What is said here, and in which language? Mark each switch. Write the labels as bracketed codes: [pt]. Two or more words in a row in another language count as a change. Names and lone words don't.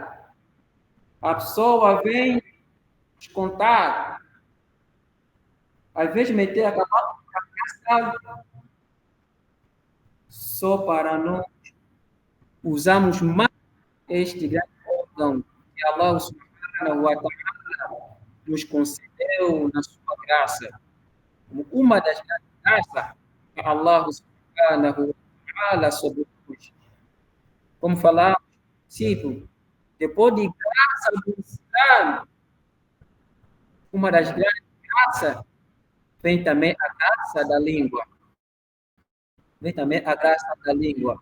[pt] A pessoa vem descontar, às vezes meter a cabeça só para nós usarmos mais este grande órgão que Allah [ar] سبحانه وتعالى [pt] nos concedeu na sua graça. Uma das graças que Allah [ar] سبحانه وتعالى [pt] sobre nós. Como falamos, tipo, depois de graça do Islam, uma das grandes graças, vem também a graça da língua. Vem também a graça da língua.